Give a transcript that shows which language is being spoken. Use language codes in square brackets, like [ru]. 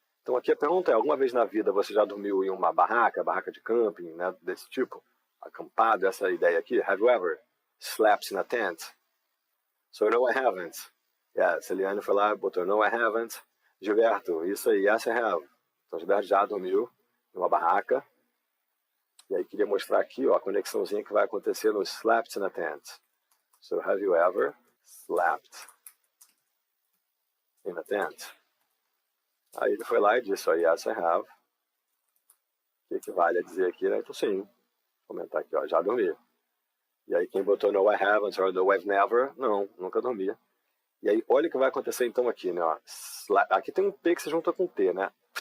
[pt] Então aqui a pergunta é, alguma vez na vida você já dormiu em uma barraca de camping, né, desse tipo, acampado, essa ideia aqui, [en] have you ever slept in a tent? So no, I haven't. [pt] Yes, Eliane foi lá, botou [en] no, I haven't. [pt] Gilberto, isso aí, [en] yes, I have. [pt] Então Gilberto já dormiu em uma barraca. E aí queria mostrar aqui, ó, a conexãozinha que vai acontecer no [en] slept in a tent. So, have you ever slept in a tent? [pt] Aí ele foi lá e disse, ó, [en] yes, I have. [pt] Que equivale a dizer aqui, né? Então sim, vou comentar aqui, ó, já dormi. E aí quem botou [en] no, I haven't, or no, I've never, [pt] não, nunca dormi. E aí, olha o que vai acontecer então aqui, né? Ó, aqui tem um P que se junta com T, né?